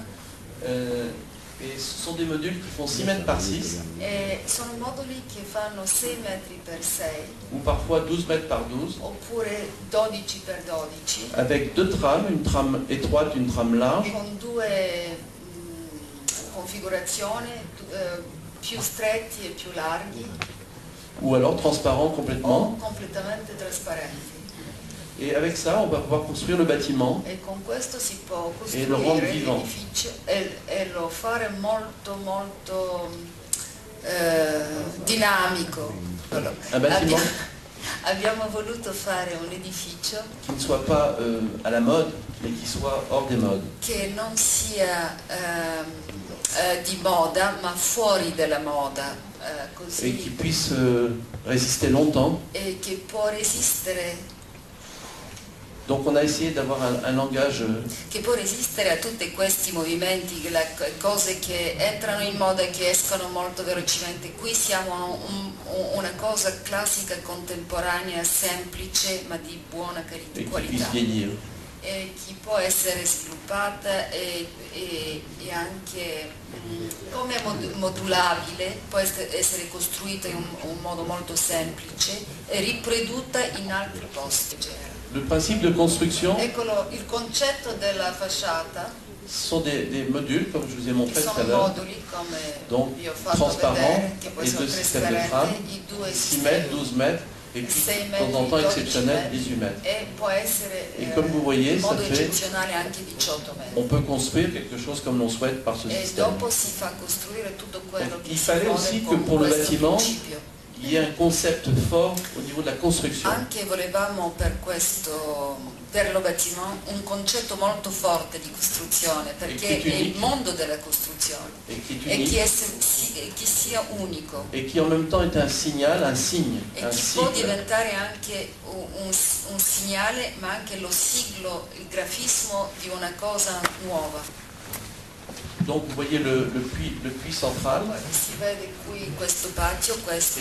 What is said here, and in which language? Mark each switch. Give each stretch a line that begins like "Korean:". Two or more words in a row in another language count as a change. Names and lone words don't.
French: et ce sont des modules qui font 6 mètres par 6
Italian: e sono moduli che fanno 6 metri per 6
French: ou parfois 12 mètres par 12
Italian: oppure 12 per 12
French: avec deux trames, une trame étroite, une trame large,
Italian: con due configurazioni più stretti e più larghi
French: ou alors transparent complètement.
Italian: o completamente trasparenti.
French: Et avec ça, on va pouvoir construire le bâtiment
Italian: E con questo si può E lo rende costruire vivant. l'edificio e lo fare molto dinamico.
French: Un bâtiment
Italian: Abbiamo voluto fare un edificio
French: qui ne soit pas à la mode, mais qui soit hors des modes.
Italian: che non sia di moda ma fuori dalla moda,
French: Et qui
Italian: così,
French: puisse résister longtemps.
Italian: e che può resistere
French: Donc on a essayé d'avoir un langage
Italian: che può resistere a tutti questi movimenti, cose che entrano in moda e che escono molto velocemente. Qui siamo una cosa classica, contemporanea, semplice, ma di buona
French: et qui puisse
Italian: qualità.
French: vieillir.
Italian: E che può essere sviluppata e anche come modulabile, può essere costruita in un modo molto semplice e riprodotta in altri posti.
French: Le principe de construction,
Italian: Eccolo, il concetto della facciata,
French: ce sont des modules, comme je vous ai montré
Italian: che
French: tout à
Italian: sono
French: l'heure,
Italian: moduli, come
French: donc
Italian: vi ho fatto
French: transparents,
Italian: vedere, che poi
French: et
Italian: sono
French: deux systèmes de trame,
Italian: trasparenti, i due
French: 6 mètres, 12 mètres, et puis
Italian: 6
French: de
Italian: metri,
French: temps en temps
Italian: 12
French: exceptionnel,
Italian: metri,
French: 18 mètres.
Italian: e può essere
French: Et comme vous voyez,
Italian: in
French: ça
Italian: modo
French: fait,
Italian: eccezionale anche 18 metri.
French: on peut construire quelque chose comme l'on souhaite par ce
Italian: E
French: système.
Italian: dopo si fa costruire tutto quello
French: Donc,
Italian: che
French: il
Italian: si
French: fallait
Italian: vuole
French: aussi que
Italian: con
French: pour le
Italian: questo
French: bâtiment,
Italian: principio.
French: Il y a un concept fort au niveau de la construction.
Italian: Anche volevamo per lo bâtiment un concetto molto forte di costruzione, perché è il mondo della costruzione
French: Et qui est
Italian: e
French: unique.
Italian: che sia unico
French: Et qui en même temps est un signal, un signe,
Italian: e
French: un
Italian: che può
French: sigle.
Italian: diventare anche un segnale, ma anche lo siglo, il grafismo di una cosa nuova.
French: Donc vous voyez le puits central
Italian: Si vede qui questo patio, questo